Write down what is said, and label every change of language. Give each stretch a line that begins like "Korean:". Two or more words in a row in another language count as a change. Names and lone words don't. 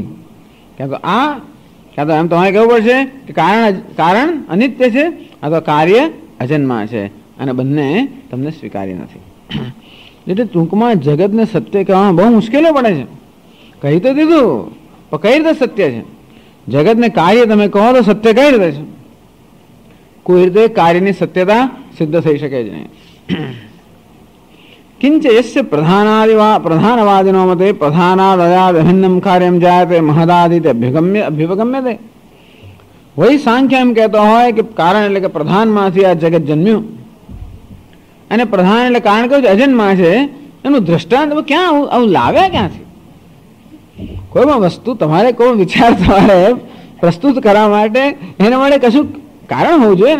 Gujarati: ક્યાં તો એમ તમારે કહેવું પડશે કે કારણ અનિત્ય છે, આ તો કાર્ય અજન્મા છે અને બંને તમને સ્વીકાર્ય નથી. એટલે ટૂંકમાં જગતને સત્ય કહેવામાં બહુ મુશ્કેલી પડે છે. કહી તો દીધું પણ કઈ રીતે સત્ય છે? જગતને કાર્ય તમે કહો તો સત્ય કઈ રીતે છે? કોઈ રીતે કાર્યની સત્યતા સિદ્ધ થઈ શકે છે નહીં.
Sanskrit: किंच यस्य प्रधानवादिनो मते प्रधानादयाद अभिन्नम कार्यम जायते महदादित अभ्युपगम्यते.
Gujarati: वही सांख्य एम कहता હોય કે કારણ એટલે કે પ્રધાનમાંથી આ જગત જન્મ્યું અને પ્રધાન એટલે કારણ કહ્યું અજન્મા છે, એનું દ્રષ્ટાંત ક્યાં આવું લાવ્યા ક્યાંથી? કોઈ પણ વસ્તુ તમારે કોઈ વિચાર તમારે પ્રસ્તુત કરવા માટે એના માટે કશું કારણ હોવું જોઈએ ને.